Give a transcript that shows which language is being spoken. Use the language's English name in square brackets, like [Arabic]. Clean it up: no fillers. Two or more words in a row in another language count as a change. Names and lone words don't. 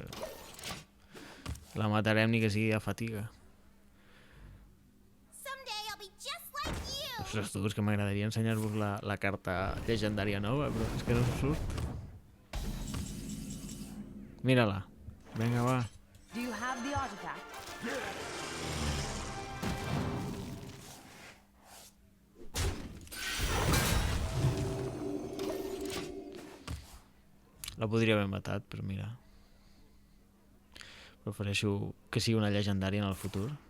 [Catalan] La matarem ni que sigui de fatiga. Ostres, tu, és que m'agradaria ensenyar-vos la carta llegendària nova, però és que no em surt. Mira-la. Vinga, va. [English] Do you have the artifact? [Catalan] La podria haver matat, però mira. Prefereixo que sigui una llegendària en el futur.